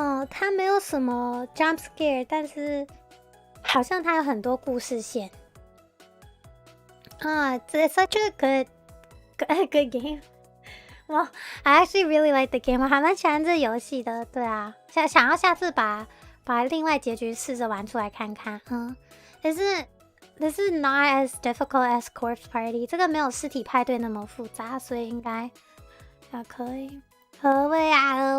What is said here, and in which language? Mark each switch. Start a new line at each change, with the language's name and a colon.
Chinese: 它没有什么 jump scare， 但是好像它有很多故事线。
English: It's such a good game. Well, I actually really like the game.
Chinese: 我还蛮喜欢这游戏的，对啊，想要下次把另外结局试着玩出来看看。
English: This is not as difficult as Corpse Party.
Chinese: 这个没有尸体派对那么复杂，所以应该还可以。各位呀！